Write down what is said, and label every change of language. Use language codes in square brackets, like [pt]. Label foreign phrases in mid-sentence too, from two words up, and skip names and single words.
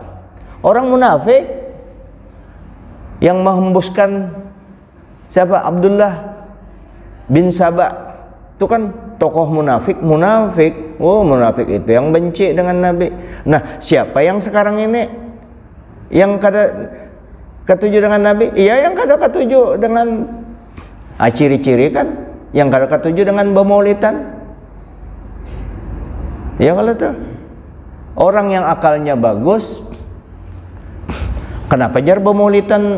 [id] Orang munafik yang menghembuskan siapa? Abdullah bin Sabah. Itu kan tokoh munafik. Oh, munafik itu yang benci dengan Nabi. Nah, siapa yang sekarang ini yang [bjn] kada ketujuh [id] dengan Nabi? Iya, yang [bjn] kada ketujuh [id] dengan ciri-ciri kan, yang [bjn] kada ketujuh [id] dengan bermaulidan. Ya kalau tuh orang yang akalnya bagus, kenapa jar bermaulidan?